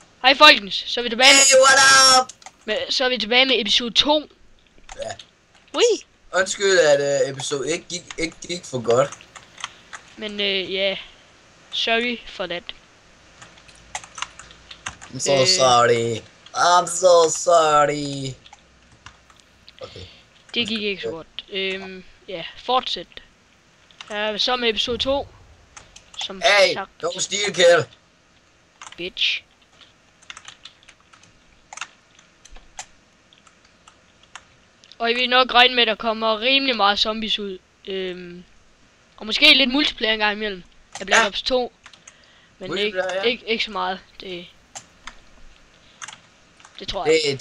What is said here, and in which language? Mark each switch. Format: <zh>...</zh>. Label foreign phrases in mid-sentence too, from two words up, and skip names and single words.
<da>Hej folkens, så er vi tilbage</da> <en>Hey, what up?</en> <da>med episode 2. Ja. Ui. Undskyld, at episode ikke gik for godt. Men ja,</da> <en>sorry for that. I'm so sorry. I'm so sorry. Okay.</en> <da>Det gik ikke så godt. Ja, fortsæt. Så med episode 2. Som</da> <en>Hey,</en> <da>sagt,</da> <en>don't steal kill. bitch.</en> <da>Og I vil nok regne med, at der kommer rimelig meget zombies ud. Og måske lidt multiplayer en gang imellem. Jeg bliver Ops 2. Men ikke så meget. Det tror jeg.</da>